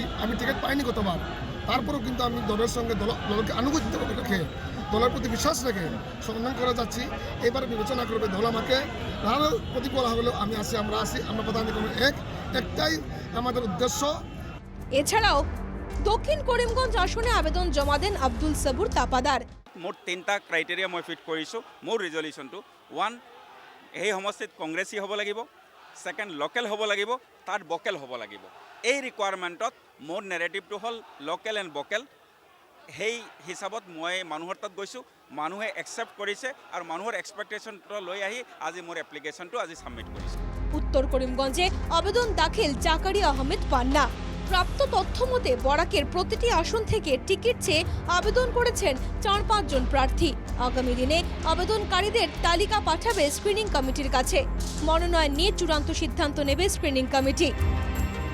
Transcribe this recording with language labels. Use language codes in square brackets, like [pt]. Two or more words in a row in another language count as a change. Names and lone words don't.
[bn] আমি টিকিট পাইনি গতবার, তারপরেও কিন্তু আমি দলের সঙ্গে দলকে আনুগত্য রেখে, দলের প্রতি বিশ্বাস রেখে সংগ্রাম করে যাচ্ছি। এবার বিবেচনা করবে দল আমাকে। নাহলে প্রতি বলা হলেও আমি আছি, আমরা আছি, আমরা প্রধান একটাই আমাদের উদ্দেশ্য। এছাড়াও দক্ষিণ করিমগঞ্জ আসনে আবেদন জমা দেন আব্দুল সাবুর তাপাদার। [as] মোৰ 3টা ক্ৰাইটেৰিয়া মই ফিট কৰিছোঁ মোৰ ৰিজলিউশ্যনটো। 1, এই সমষ্টিত কংগ্ৰেছী হ'ব লাগিব। 2, লোকেল হ'ব লাগিব, তাত বকেল হ'ব লাগিব। এই ৰিকুৱাৰমেণ্টত মোৰ নেৰেটিভটো হ'ল [en] local and vocal. [as] সেই হিচাপত মই মানুহৰ তাত গৈছোঁ, মানুহে একচেপ্ট কৰিছে আৰু মানুহৰ এক্সপেক্টেশ্যনটো লৈ আহি আজি মোৰ এপ্লিকেশ্যনটো আজি ছাবমিট কৰিছোঁ। [bn] উত্তর করিমগঞ্জে আবেদন দাখিল জাকারিয়া আহমেদ পান্না। প্রাপ্ত তথ্য মতে বরাকের প্রতিটি আসন থেকে টিকিট চেয়ে আবেদন করেছেন 4-5 জন প্রার্থী। আগামী দিনে আবেদনকারীদের তালিকা পাঠাবে স্ক্রিনিং কমিটির কাছে। মনোনয়ন নিয়ে চূড়ান্ত সিদ্ধান্ত নেবে স্ক্রিনিং কমিটি।